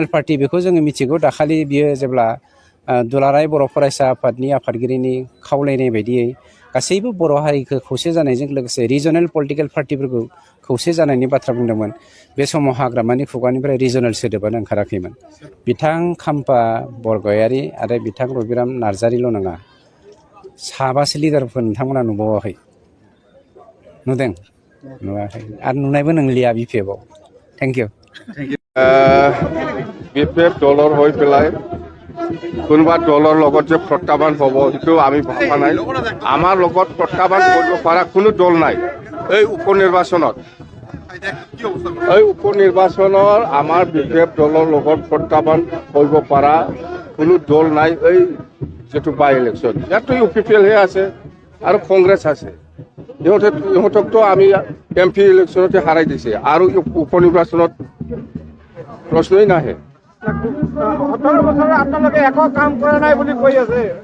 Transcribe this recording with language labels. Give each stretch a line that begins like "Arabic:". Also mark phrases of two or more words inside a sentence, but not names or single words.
Bodo: पार्टि बेखौ जोङो मिथिगौ दाखालि बियो जेब्ला दुलाराय बर' फरायसा आफादनि आफादगिरिनि खावलायनाय बायदियै गासैबो बर' हारिखौ खौसे जानायजों लोगोसे
English: regional political
Bodo: पार्टिफोरखौ खौसे जानायनि बाथ्रा बुंदोंमोन बे समाव हाग्रामानि खुगानिफ्राय रिजनेल सोदोबानो ओंखाराखैमोन बिथां खाम्फा बरगयारि आरो बिथां रबिराम नार्जारिल' नङा 7 लिडारफोर नोंथांमोना नुबावाखै नुदों नुवाखै आरो नुनायबो नंलिया बिपिएफआव
English: thank you
Assamese: বিপিএফ দলৰ হৈ পেলাই কোনোবা দলৰ লগত যে প্ৰত্যাহ্বান হ'ব সেইটো আমি ভাবা নাই আমাৰ লগত প্ৰত্যাহ্বান কৰিব পৰা কোনো দল নাই এই উপনিৰ্বাচনৰ আমাৰ বিপিএফ দলৰ লগত প্ৰত্যাহ্বান কৰিব পৰা কোনো দল নাই এই যেটো
English: by election
Assamese: ইয়াতো ইউপিপিএলহে আছে আৰু কংগ্ৰেছ আছে ইহঁতকতো আমি এমপি ইলেকশ্যনতে হাৰাই দিছে আৰু উপনিৰ্বাচনত প্ৰশ্নই নাহে 17 বছৰ আপোনালোকে একো কাম কৰা নাই বুলি কৈ আছে